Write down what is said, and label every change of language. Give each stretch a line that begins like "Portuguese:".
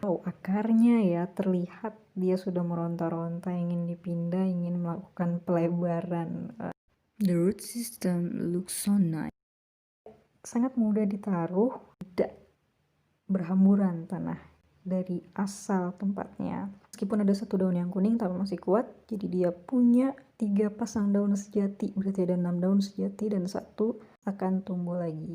Indonesian: Oh, akarnya ya, terlihat dia sudah meronta-ronta, ingin dipindah, ingin melakukan pelebaran.
English: The root system looks so nice.
Indonesian: Sangat mudah ditaruh, tidak berhamburan tanah dari asal tempatnya. Meskipun ada 1 daun yang kuning, tapi masih kuat, jadi dia punya 3 pasang daun sejati, berarti ada 6 daun sejati dan 1 akan tumbuh lagi.